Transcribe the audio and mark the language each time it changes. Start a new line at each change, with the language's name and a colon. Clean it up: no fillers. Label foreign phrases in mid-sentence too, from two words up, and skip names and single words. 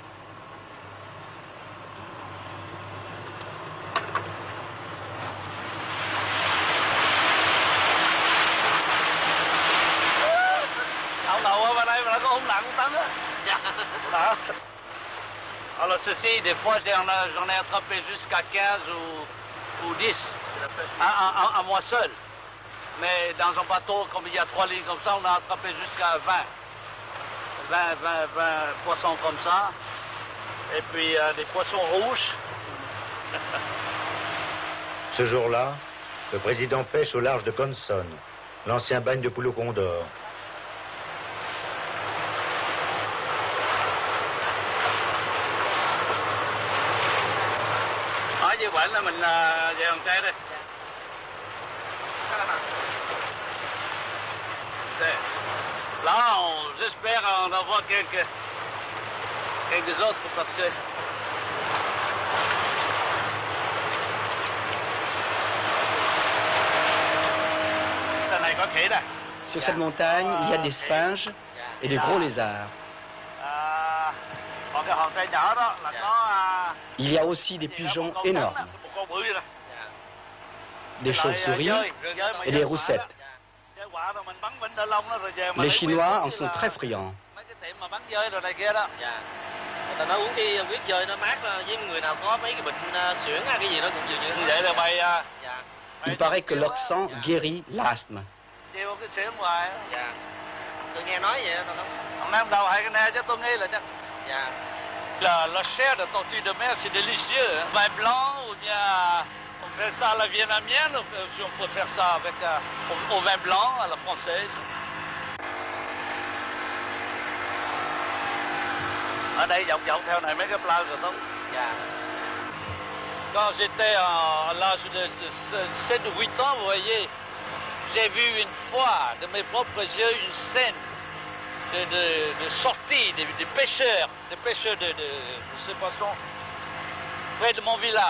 Vietnamese: ông đầu ở bên đây mà nó có ống nặng cũng tấn á. Dạ.
French: Alors ceci, des fois j'en ai attrapé jusqu'à 15 ou 10 à moi seul. Mais dans un bateau, comme il y a 3 lignes comme ça, on a attrapé jusqu'à 20 poissons comme ça. Et puis des poissons rouges. Ce jour-là, le président pêche au large de Consonne, l'ancien bagne de Poulo Condor.
Vietnamese: Ở như vậy là mình về Hòn Tre đây.
French: Là, j'espère en avoir quelques autres parce que
Vietnamese: này có khỉ đây.
French: Sur cette montagne, il y a des singes et des gros lézards.
Vietnamese: Còn cái hòn Tre nhỏ đó là có
French: Il y a aussi des pigeons énormes,
Vietnamese: con bự vậy đó.
French: des chauves-souris et des roussettes. Les Chinois en sont très friands. Il paraît que leur sang guérit l'asthme. La chair de tortue de mer, c'est délicieux. Hein? Vin blanc ou bien on fait ça à la vietnamienne, si on peut faire ça avec au vin blanc à la française.
Vietnamese: Ở đây dọc theo này mấy cái plage rồi không?
French: Quand j'étais à l'âge de 7 ou 8 ans, vous voyez, j'ai vu une fois de mes propres yeux une scène de sortie des pêcheurs de ces poissons près de mon village.